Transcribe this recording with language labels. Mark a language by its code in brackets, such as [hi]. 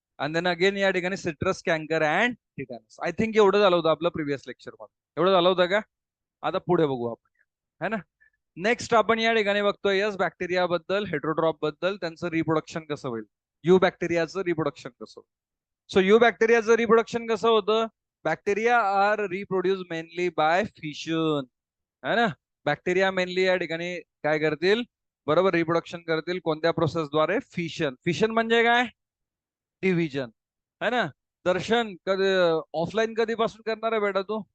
[mr] आणि [en] then again [mr] या ठिकाणी citrus canker and tetanus. [en] I think [mr] एवढं झालं होतं आपलं प्रिव्हियस लेक्चर मध्ये. एवढं झालं होतं का? आता पुढे बघू आपण, [hi] है ना. [mr] नेक्स्ट आपण या ठिकाणी बघतोय यस बॅक्टेरिया बद्दल, हेट्रोड्रॉप बद्दल, त्यांचं रिप्रोडक्शन कसं होईल, यू बॅक्टेरियाचं रिप्रोडक्शन कसं होईल. सो यू बॅक्टेरियाचं रिप्रोडक्शन कसं होतं? [en] bacteria are reproduce mainly by fission, [hi] है ना. [mr] बॅक्टेरिया मेनली या ठिकाणी काय करतील? बरोबर, रिप्रोडक्शन करतील. कोणत्या प्रोसेसद्वारे? फिशन. फिशन म्हणजे काय? डिव्हिजन, [hi] है ना. [mr] दर्शन, कधी ऑफलाइन कधीपासून करणार आहे बेटा तू?